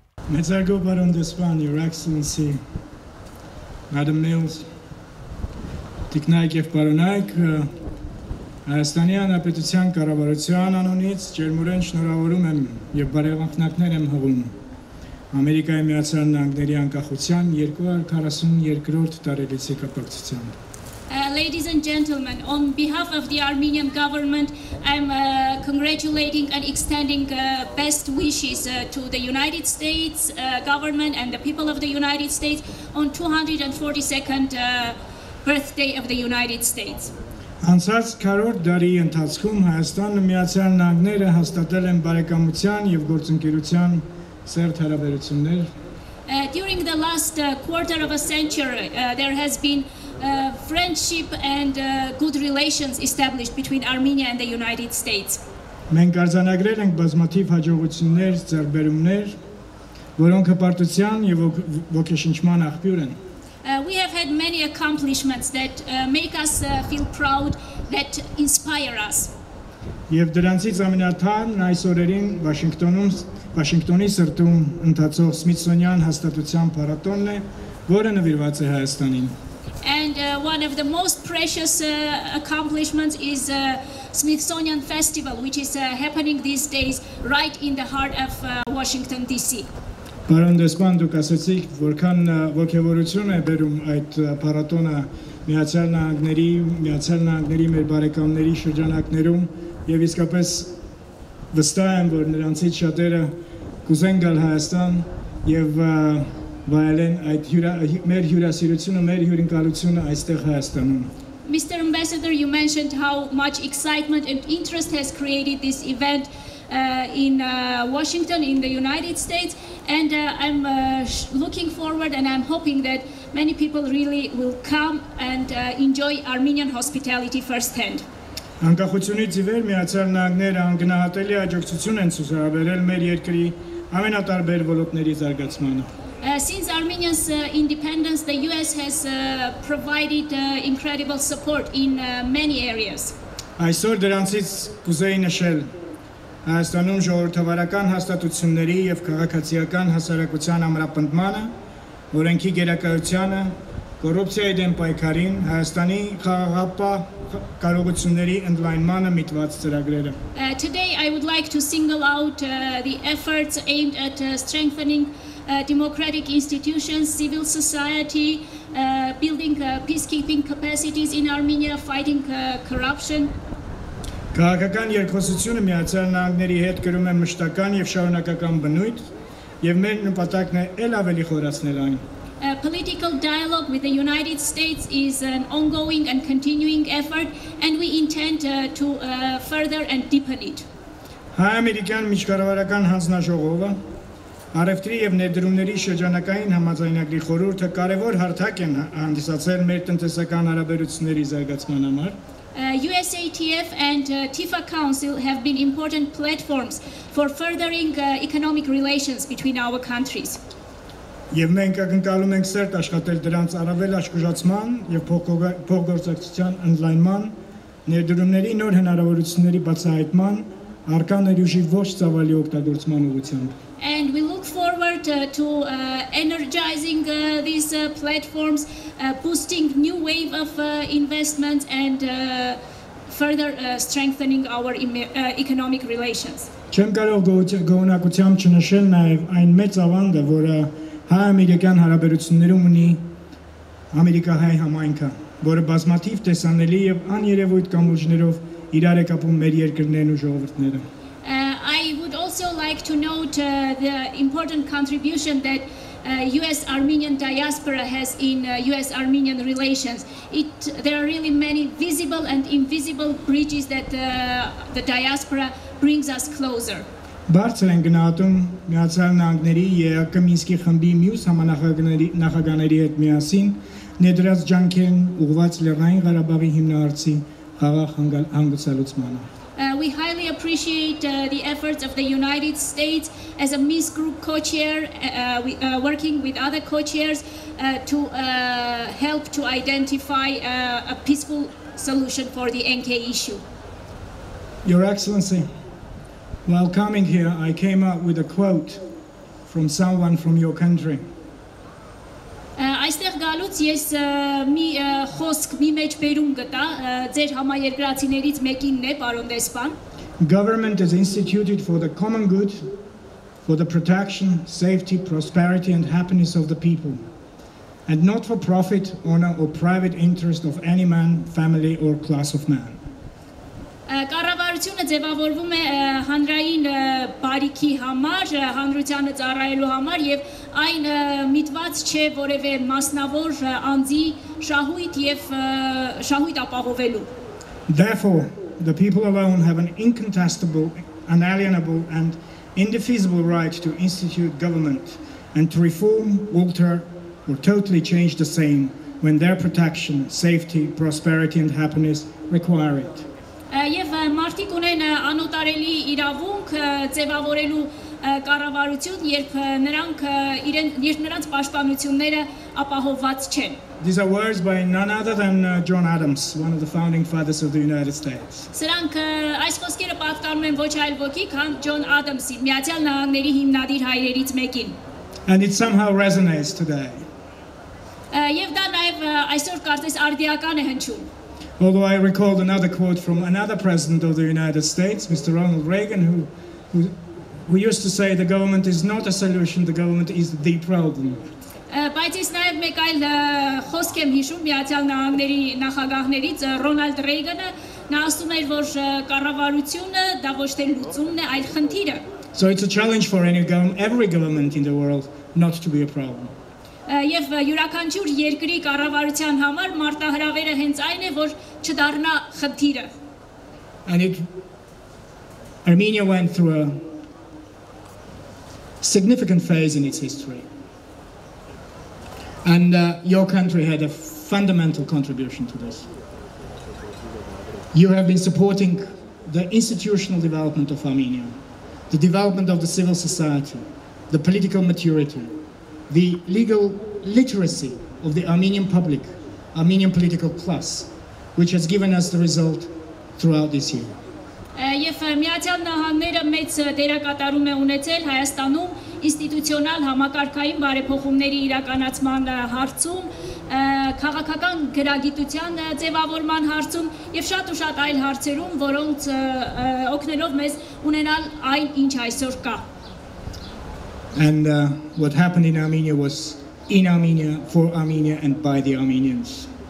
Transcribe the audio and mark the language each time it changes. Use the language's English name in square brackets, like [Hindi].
[Armenian] Մեծարգո Բարոն Դեսպան, [English] Your Excellency, [Armenian] Madam Mills, Տիկնայք եւ պարոնայք, Հայաստանի Հանրապետության կառավարության անունից ջերմորեն շնորհավորում եմ եւ բարեվախնակներ եմ հղում Ամերիկայի Միացյալ Նահանգների անկախության 242-րդ տարելիցի կապակցությամբ։ [English] Ladies and gentlemen, on behalf of the Armenian government, I'm congratulating and extending best wishes to the United States government and the people of the United States on 242nd birthday of the United States. [Armenian] Անցած 40 տարի ընթացքում Հայաստանն ու Միացյալ Նահանգները հաստատել են բարեկամության եւ գործընկերության սերտ հարաբերություններ։ [English] During the last quarter of a century, there has been friendship and good relations established between Armenia and the United States. [Armenian] Մենք արձանագրել ենք բազմաթիվ հաջողություններ, ձեռքբերումներ, որոնք հպարտության եւ ոգեշնչման աղբյուր են։ [English] We have had many accomplishments that make us feel proud, that inspire us. [Armenian] Եվ դրանցից ամենաթարն այս օրերին Վաշինգտոնի սրտում ընթացող Սմիթսոնյան հաստատության փառատոնն է, որը նվիրված է Հայաստանին։ [English] And one of the most precious accomplishments is Smithsonian Festival, which is happening these days right in the heart of Washington, D.C. [Armenian] Պարոն Դեսպան, դուք ասացիք, որքան ոգևորություն է բերում այդ փառատոնը Միացյալ Նահանգների մեր բարեկամների շրջանակներում եւ իսկապես վստահ եմ, որ նրանցից շատերը կուզեն գալ Հայաստան եւ վայելեն այդ մեր հյուրասիրությունը, մեր հյուրընկալությունը այստեղ Հայաստանում։ [English] Mr. Ambassador, you mentioned how much excitement and interest has created this event in Washington, in the United States, and I'm looking forward and I'm hoping that many people really will come and enjoy Armenian hospitality firsthand. [Armenian] Անկախությունից ի վեր Միացյալ Նահանգները անգնահատելի աջակցություն են ցուցաբերել մեր երկրի ամենատարբեր ոլորտների զարգացմանը։ [English] Since Armenia's independence, the US has provided incredible support in many areas. [Armenian] Այսօր դրանցից կուզեի նշել Հայաստանում ժողովրդավարական հաստատությունների եւ քաղաքացիական հասարակության ամրապնդմանը, օրենքի գերակայությանը, կոռուպցիայի դեմ պայքարին, Հայաստանի խաղաղապահ կարողությունների ընդլայնմանը միտված ծրագրերը։ [English] Today I would like to single out the efforts aimed at strengthening democratic institutions, civil society, building peacekeeping capacities in Armenia, fighting corruption. [Armenian] Քաղաքական երկխոսությունը Միացյալ Նահանգների հետ կրում է մշտական եւ շարունակական բնույթ եւ մեր նպատակն է ել ավելի խորացնել այն։ [English] Political dialogue with the United States is an ongoing and continuing effort, and we intend to further and deepen it. [Armenian] Հայ-ամերիկյան միջկառավարական հանձնաժողովը Արևտրի եւ ներդրումների շրջանակային համաձայնագրի խորհուրդը կարևոր հարթակ են հանդիսացել մեր տնտեսական հարաբերությունների զարգացման համար։ [English] USATF and TIFA Council have been important platforms for furthering economic relations between our countries. [Armenian] Եվ մենք ակնկալում ենք սերտ աշխատել դրանց առավել աշխուժացման եւ փոխգործակցության ընդլայնման, ներդրումների նոր հնարավորությունների բացահայտման, առկա ներուժի ողջ ծավալի օգտագործման ուղղությամբ։ [English] And we look forward to energizing these platforms, boosting new wave of investments and further strengthening our economic relations. [Armenian] Չեմ կարող գոհունակությամբ չնշել նաև այն մեծ ավանդը, որը հայ-ամերիկյան հարաբերություններում ունի ամերիկահայ համայնքը, որը բազմաթիվ տեսանելի եւ աներևույթ կամուրջներով իրար է կապում մեր երկրներն ու ժողովուրդները։ [English] I would also like to note the important contribution that US-Armenian diaspora has in US-Armenian relations. There are really many visible and invisible bridges that the diaspora brings us closer. [Armenian] Բարձր են գնահատում Միացյալ Նահանգների ԵԱԿ Մինսկի խմբի մյուս համանախագահների հետ միասին ներդրած ջանքերն ուղղված Լեռնային Ղարաբաղի հիմնահարցի խաղաղ հանգուցալուծմանը։ [English] We highly appreciate the efforts of the United States as a Minsk Group co-chair, working with other co-chairs to help to identify a peaceful solution for the NK issue. Your Excellency, While coming here, I came up with a quote from someone from your country. [Armenian] Այստեղ գալուց ես մի խոսք մի մեջ բերում գտա ձեր համաերկրացիներից մեկինն է, պարոն դեսպան։ [English] Government is instituted for the common good, for the protection, safety, prosperity and happiness of the people, and not for profit, honor or private interest of any man, family or class of man. [Armenian] Կառավարությունը ձևավորվում է հանրային բարիքի համար, հանրությանը ծառայելու համար եւ այն միտված չէ որևէ մասնավոր անձի շահույթ ապահովելու։ [English] Therefore, the people alone have an incontestable, unalienable and indefeasible right to institute government and to reform, alter or totally change the same when their protection, safety, prosperity and happiness require it. [Armenian] Եվ մարդիկ ունեն անոտարելի իրավունք ձևավորելու կառավարություն, երբ նրանց պաշտպանությունները ապահովված չեն։ [English] These are words by none other than John Adams, one of the founding fathers of the United States. [Armenian] Սրանք այս խոսքերը պատկանում են ոչ այլ ոքի, քան Ջոն Ադամսի, Միացյալ Նահանգների հիմնադիր հայրերից մեկին։ [English] And it somehow resonates today. [Armenian] Եվ դա նաև այսօր կարծես արդիական է հնչում։ [English] Although I recalled another quote from another president of the United States, Mr. Ronald Reagan, who used to say the government is not a solution, the government is the problem. [Armenian] Բայց ես նաև մեկ այլ խոսք եմ հիշում Միացյալ Նահանգների նախագահներից Ռոնալդ Ռեյգանը, նա ասում էր, որ կառավարությունը դա ոչ թե լուծումն է, այլ խնդիրը։ [English] So it's a challenge for every government in the world not to be a problem. [Armenian] Եվ յուրաքանչյուր երկրի կառավարության համար մարտահրավերը հենց այն է, որ չդառնա խնդիրը։ [English] And Armenia went through a significant phase in its history. And your country had a fundamental contribution to this. You have been supporting the institutional development of Armenia, the development of the civil society, the political maturity, the legal literacy of the Armenian public, Armenian political class, which has given us the result throughout this year. [Armenian] Եվ Միացյալ Նահանգները մեծ դերակատարում է ունեցել Հայաստանում ինստիտուցիոնալ համակարգային բարեփոխումների իրականացման հարցում, քաղաքական գրագիտության ձևավորման հարցում եւ շատ ու շատ այլ հարցերում, որոնց օգնելով մեզ ունենալ այն, ինչ այսօր կա։ [English] And what happened in Armenia was in Armenia, for Armenia and by the Armenians.